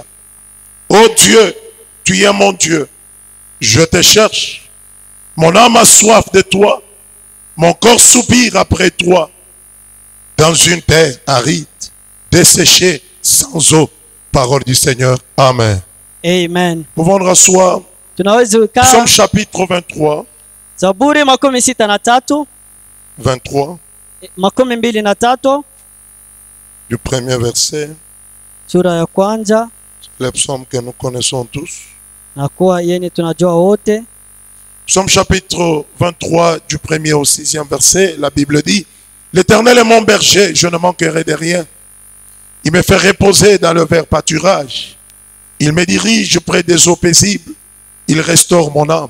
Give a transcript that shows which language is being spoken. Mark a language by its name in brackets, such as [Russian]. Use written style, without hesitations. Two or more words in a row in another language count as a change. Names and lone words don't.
[French] Ô Dieu, tu es mon Dieu. Je te cherche. Mon âme a soif de toi. Mon corps soupire après toi. Dans une terre aride, desséchée, sans eau. Parole du Seigneur. Amen. Amen. Pouvons nous rasseoir. [Swahili] Tunaweza kukaa [French] Psaume chapitre 23. [Swahili] Zaburi 63 23. 23 [French] Du premier verset. [Swahili] sura ya kwanza, [French] Le psaume que nous connaissons tous. [Swahili] na kuwa yenye tunajua wote. [French] Psaume chapitre 23 du 1er au 6e verset, la Bible dit: L'Éternel est mon berger, je ne manquerai de rien. Il me fait reposer dans le vert pâturage. Il me dirige près des eaux paisibles. Il restaure mon âme.